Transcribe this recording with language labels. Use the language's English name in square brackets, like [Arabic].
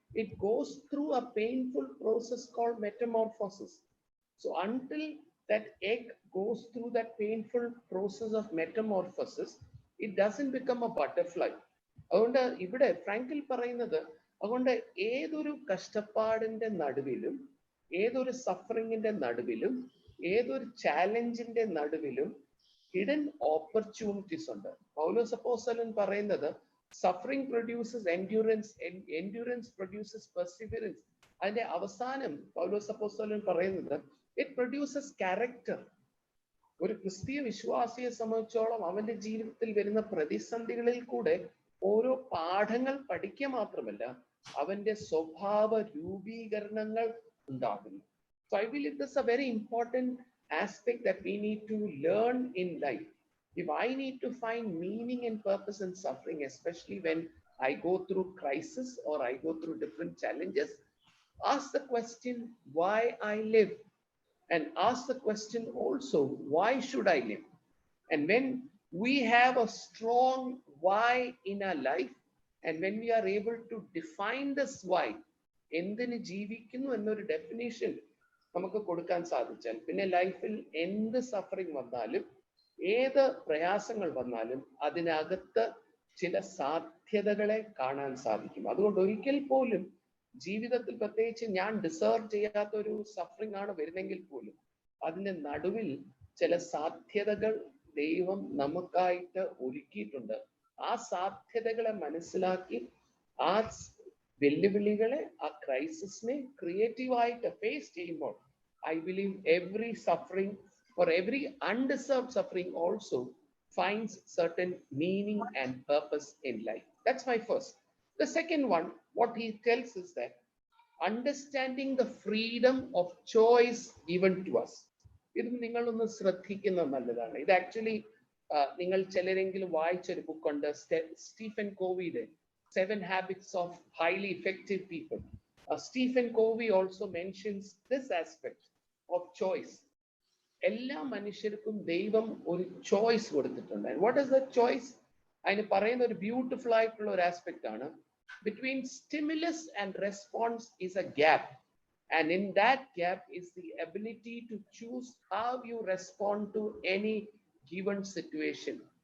[English] It goes through a painful process called metamorphosis. So until that egg goes through that painful process of metamorphosis, it doesn't become a butterfly. [Malayalam] അതുകൊണ്ട് ഇവിടെ ഫ്രാങ്കിൽ പറയുന്നത്, അതുകൊണ്ട് ഏതൊരു കഷ്ടപ്പാടിന്റെ നടുവിലും, ഏതൊരു സഫറിങ്ങിന്റെ നടുവിലും, ഏതൊരു ചാലഞ്ചിന്റെ നടുവിലും ഹിഡൻ ഓപ്പർച്യൂണിറ്റീസ് ഉണ്ട്. പൗലോസ് അപ്പോസ്തലൻ പറയുന്നത് [English] Suffering produces endurance, endurance produces perseverance. [Malayalam] അതിന്റെ അവസാനം പൗലോസ് അപ്പോസ്തലൻ പറയുന്നത് [English] It produces character. [Malayalam] ഒരു ക്രിസ്തീയ വിശ്വാസിയെ സംബന്ധിച്ചോളം അവന്റെ ജീവിതത്തിൽ വരുന്ന പ്രതിസന്ധികളിൽ കൂടെ ഓരോ പാഠങ്ങൾ പഠിക്കുക മാത്രമല്ല, അവന്റെ സ്വഭാവ രൂപീകരണങ്ങൾ ഉണ്ടാകുന്നു. [English] So I believe this is a very important aspect that we need to learn in life. If I need to find meaning and purpose in suffering, especially when I go through crisis or I go through different challenges, ask the question, why I live? And ask the question also, why should I live? And when we have a strong why in our life, and when we are able to define this why, [Malayalam] എന്തിന് ജീവിക്കുന്നു എന്നൊരു definition നമുക്ക് കൊടുക്കാൻ സാധിച്ചാൽ, പിന്നെ ലൈഫിൽ എന്ത് suffering വന്നാലും, ഏത് പ്രയാസങ്ങൾ വന്നാലും അതിനകത്ത് ചില സാധ്യതകളെ കാണാൻ സാധിക്കും. അതുകൊണ്ട് ഒരിക്കൽ പോലും ജീവിതത്തിൽ, പ്രത്യേകിച്ച് ഞാൻ ഡിസേർവ് ചെയ്യാത്ത ഒരു സഫറിങ് ആണ് വരുന്നെങ്കിൽ പോലും, അതിന്റെ നടുവിൽ ചില സാധ്യതകൾ ദൈവം നമുക്കായിട്ട് ഒരുക്കിയിട്ടുണ്ട്. ആ സാധ്യതകളെ മനസ്സിലാക്കി ആ വെല്ലുവിളികളെ, ആ ക്രൈസിസിനെ ക്രിയേറ്റീവായിട്ട് ഫേസ് ചെയ്യുമ്പോൾ, [English] I believe every suffering or every undeserved suffering also finds certain meaning and purpose in life. That's my first. The second one, what he tells is that understanding the freedom of choice given to us. [Malayalam] ഇത് നിങ്ങളൊന്ന് ശ്രദ്ധിക്കുന്നത് നല്ലതാണ്. ഇത് actually നിങ്ങൾ ചിലരെങ്കിലും വായിച്ചൊരു ബുക്കുണ്ട്, Stephen കോവിയുടെ 7 Habits of Highly Effective People. [English] Stephen Covey also mentions this aspect of choice. [Malayalam] എല്ലാ മനുഷ്യർക്കും ദൈവം ഒരു ചോയ്സ് കൊടുത്തിട്ടുണ്ട്. [English] What is the choice? [Malayalam] അതിന് പറയുന്ന ഒരു ബ്യൂട്ടിഫുൾ ആയിട്ടുള്ള ഒരു ആസ്പെക്ട് ആണ്, [English] Between stimulus and response is a gap, and in that gap is the ability to choose how you respond to any given situation.